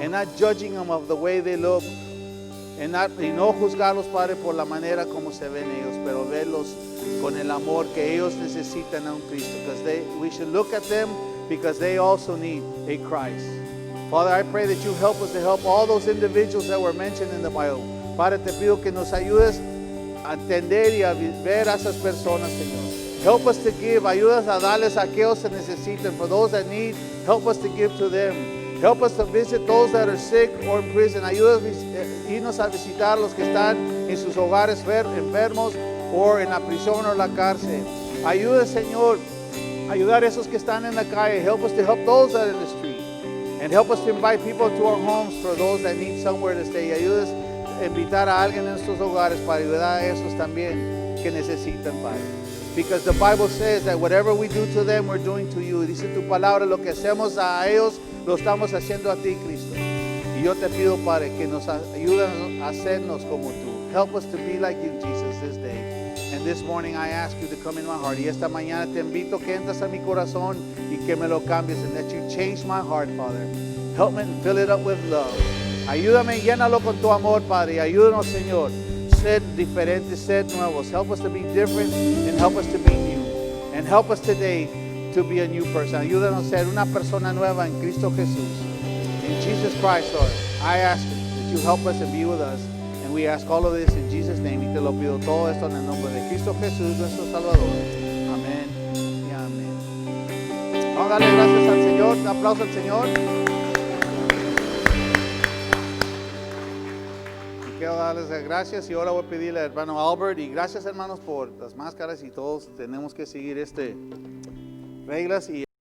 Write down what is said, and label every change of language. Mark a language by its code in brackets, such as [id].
[en] And not judging them of the way they look. [es] Y no juzgarlos, Padre, por la manera como se ven ellos, pero verlos con el amor que ellos necesitan a un Cristo. [en] Because we should look at them because they also need a Christ. Father, I pray that you help us to help all those individuals that were mentioned in the Bible. [es] Padre, te pido que nos ayudes a entender y a ver a esas personas, Señor. [en] Help us to give. [es] Ayúdanos a darles a aquellos que necesitan. [en] For those that need, help us to give to them. Help us to visit those that are sick or in prison. [es] Ayúdanos a irnos a visitar los que están en sus hogares enfermos o en la prisión o la cárcel. Ayuda, Señor, ayudar a esos que están en la calle. [en] Help us to help those that are in the street. And help us to invite people to our homes for those that need somewhere to stay. [es] Ayuda a invitar a alguien en estos hogares para ayudar a esos también que necesitan, Padre. [en] Because the Bible says that whatever we do to them, we're doing to you. [es] Dice tu palabra, lo que hacemos a ellos, lo estamos haciendo a ti, Cristo. Y yo te pido, Padre, que nos ayudes a hacernos como tú. [en] Help us to be like you, Jesus, this day. And this morning I ask you to come in my heart. [es] Y esta mañana te invito que entres a mi corazón y que me lo cambies. [en] And that you change my heart, Father. Help me and fill it up with love. [es] Ayúdame, llénalo con tu amor, Padre. Ayúdanos, Señor. Ser diferentes, ser nuevos. [en] Help us to be different and help us to be new. And help us today to be a new person. [es] Ayúdanos a ser una persona nueva en Cristo Jesús. [en] In Jesus Christ, Lord, I ask that you help us and be with us. And we ask all of this in Jesus' name. [es] Y te lo pido todo esto en el nombre de Cristo Jesús, nuestro Salvador. Amén y amén. Vamos a darle gracias al Señor. Un aplauso al Señor. Quiero darles las gracias y ahora voy a pedirle al hermano Albert y gracias hermanos por las máscaras y todos tenemos que seguir reglas y